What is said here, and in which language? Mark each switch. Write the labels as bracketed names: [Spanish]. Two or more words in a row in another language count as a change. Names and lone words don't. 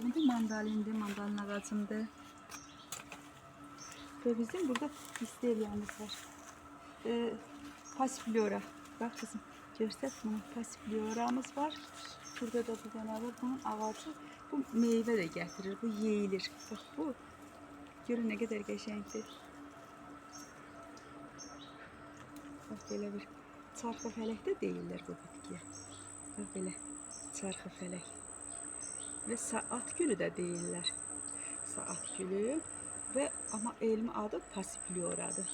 [Turkish] Bu mandalindi, mandalina ağacımdı. Ve bizim burada wisteryamız var. Passiflora. Bak kızım göster bunu. Passifloramız var. Burada da bir tane var. Bunun ağacı bu meyve de getirir. [Azerbaijani] Bu yeyilir. Bak bu. Görün [Turkish] ne kadar [Azerbaijani] qəşəngdir. Bak belə bir çarxı fələk də deyirlər bu bitkiyə. Bak belə çarxı fələk. Və saat gülü də deyirlər. Saat gülü və amma elmi adı passifloradır.